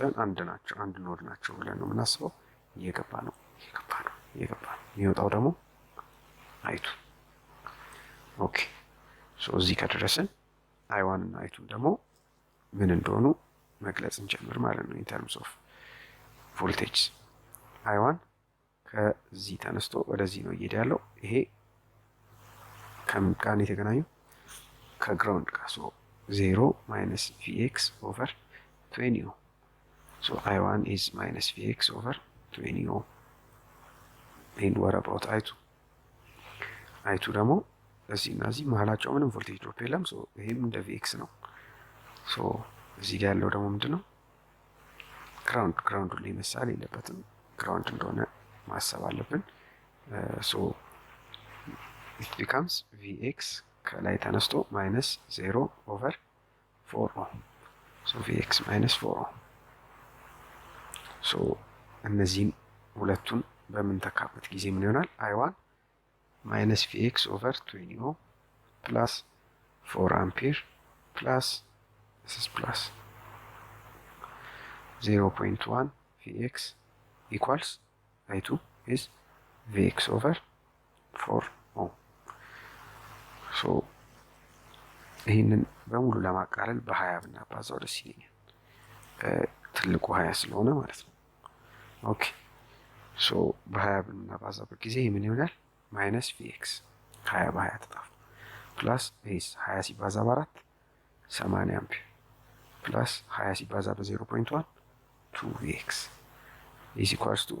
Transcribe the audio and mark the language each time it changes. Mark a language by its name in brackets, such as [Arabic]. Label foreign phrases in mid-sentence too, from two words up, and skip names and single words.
[Amharic] አንድ ናቸው፣ አንድ ኖድ ናቸው ብለን ነው የምናስበው። እየገባ ነው የሚወጣው ደግሞ I2። [English] okay so [Amharic] እዚህ ከደረስን I1 እና I2 ደግሞ ምን እንደሆኑ መግለጽ እንጀምር ማለት ነው። [English] in terms of voltage [Amharic] I1 ከዚህ ተነስቶ ወደዚህ ነው እየሄደ ያለው። ይሄ ከምን ጋር ነው የተገናኘው? ከግራውንድ ጋር። ሶ 0 [English] minus Vx over 20 ohm. So I1 is minus Vx over 20 ohm. And what about I2? [Amharic] I2 ደግሞ እዚህ እና እዚህ መሀላቸው ምንም [English] voltage drop [Amharic] የለም። ሶ ይሄም እንደ Vx ነው። ሶ እዚህ ጋር ያለው ደግሞ ምንድነው? ግራውንድ ላይ መሳል የለበትም። ግራውንድ እንደሆነ ማሰብ አለብን። ሶ [English] it becomes Vx [Amharic] ከላይ ተነስቶ [English] minus 0 over 4 ohm. So Vx minus 4 ohm. [Amharic] So እነዚህን ሁለቱን በምንተካበት ጊዜ ምን ይሆናል? [English] I1 minus Vx over 20 ohm plus 4 ampere plus this is plus 0.1 Vx equals I2 is Vx over 4 ohm. [Amharic] So ይህንን በሙሉ ለማቃለል በ20 ብናባዛው ደስ ይለኛል። ትልቁ 20 ስለሆነ ማለት ነው። [English] okay so [Amharic] በ20 ብናባዛበት ጊዜ ምን ይሆናል? [English] minus Vx [Amharic] 20 በ20 ተጣፉ ፕላስ ኤስ 20 ሲባዛ በ4 80 አምፒር ፕላስ 20 ሲባዛ በ0.1 2 [English] Vx is equals to